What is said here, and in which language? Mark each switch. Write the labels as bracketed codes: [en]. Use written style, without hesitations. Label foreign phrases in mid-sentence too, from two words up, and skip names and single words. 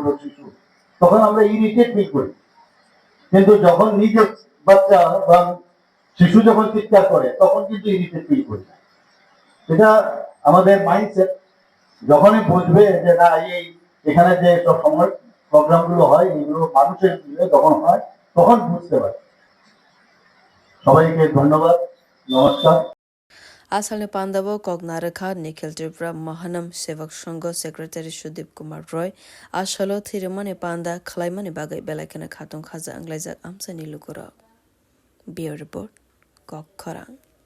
[bn] শিশু তখন আমরা [en] irritate feel [bn] করি কিন্তু যখন নিজের বাচ্চা বা শিশু যখন চিৎকার করে তখন কিন্তু [en] irritate feel [bn] করি না এটা আমাদের মাইন্ডসেট যখনই বুঝবে যে না এই এখানে যে সব সময় প্রোগ্রামগুলো হয় এগুলো মানুষের যখন হয় তখন বুঝতে পারে সবাইকে ধন্যবাদ নমস্কার [trp] Asalne Pandavo Kognaraka Nikhil Tripura Mahanam Sevak Sangha Secretary Sudeep Kumar Roy Ashalo Thwirimani Panda Khlaimani Bagai Belakena Khatung Khaza Anglaisak Amsani Lukura [en] Bureau Report [trp] Kok Khorang